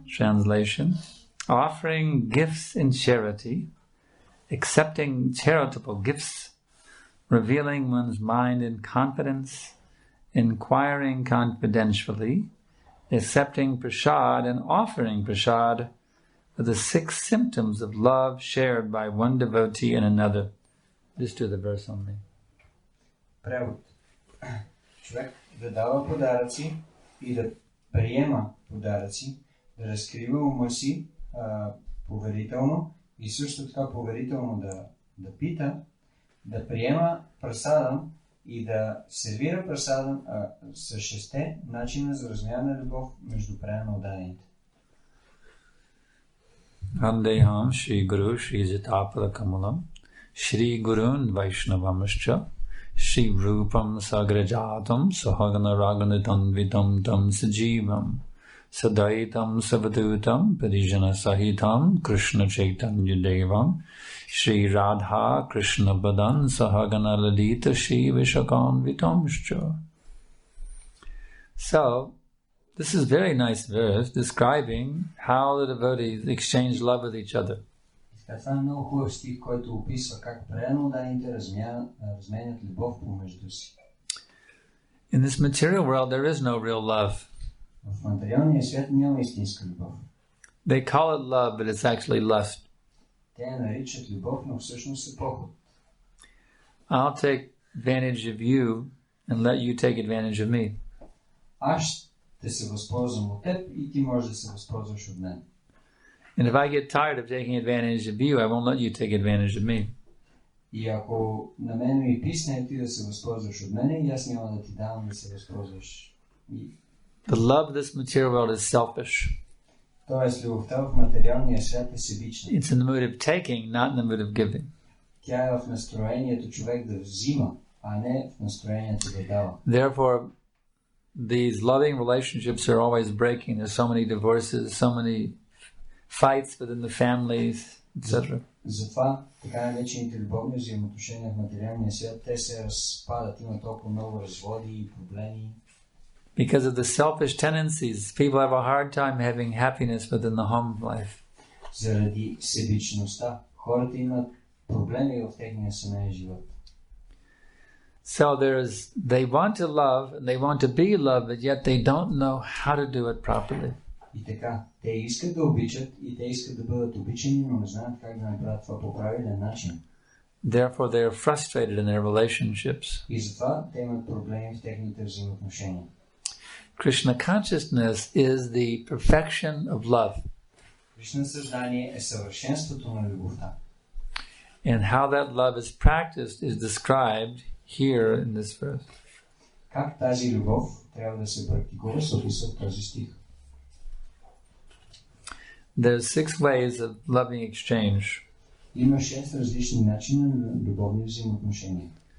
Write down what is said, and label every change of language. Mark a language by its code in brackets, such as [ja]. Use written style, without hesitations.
[en] Translation: offering gifts in charity, accepting charitable gifts, revealing one's mind in confidence, inquiring confidentially, accepting prasad and offering prasad are the 6 symptoms of love shared by one devotee and another. Just do the verse only. [bg] Превод. Човек да дава подаръци и да приема подаръци, да разкрива ума си поверително и също така поверително да пита, да приема прасадам и да сервира прасадам с 6 начина за размяна на любов между преданно отдадените. [sa] Vandeham Shri Guru Shri Jitapara Kamalam Shri Gurun Vaishnavamscha Shri Rupam Sagrajatam Sahagana Raganitanvitam Tam Sajivam Sadaitam Savadutam Parijana Sahitam Krishna Chaitanya Devam Shri Radha Krishna Badan Sahagana Ladita Shri Vishakanvitamscha. [en] So, this is a very nice verse describing how the devotees exchange love with each other. [bg] Това е много хубав стих, който описва как преданно отдадените разменят любов помежду си. [en] In this material world, there is no real love. [bg] В материалния свят няма истинска любов. [en] They call it love, but it's actually lust. [bg] Те я наричат любов, но всъщност е поход. [en] I'll take advantage of you and let you take advantage of me. [bg] Аз ще се възползвам от теб и ти можеш да се възползваш от мен. [en] And if I get tired of taking advantage of you, I won't let you take advantage of me. [bg] И ако на мен ми писне ти да се възползваш от мене, и аз няма да ти давам да се възползваш. [en] The love of this material world is selfish. [bg] Тоест, любовта в материалния свят е себична. [en] It's in the mood of taking, not in the mood of giving. [bg] Тя е в настроението човек да взима, а не в настроението да дава. [en] Therefore, these loving relationships are always breaking. There's so many divorces, so many fights within the families, etc. [bg] Затова така наречените любовни взаимоотношения в материалния свят, те се разпадат, има толкова много разводи и проблеми. [en] Because of the selfish tendencies, people have a hard time having happiness within the home life. [bg] Заради себичността, хората имат проблеми в техния семейен живот. [en] So they want to love and they want to be loved, but yet they don't know how to do it properly. [bg] И така, те искат да обичат и те искат да бъдат обичани, но не знаят как да направят това по правилен начин. [en] Therefore, they are frustrated in their relationships. [bg] И затова те имат проблеми в техните взаимоотношения. [en] Krishna consciousness is the perfection of love. [bg] Кришна съзнание е съвършенството на любовта. [en] And how that love is practiced is described here in this verse. [bg] Как тази любов трябва да се практикува, се описва в този стих. [en] There's 6 ways of loving exchange. [bg] Има 6 различни начина на любовни взаимоотношения.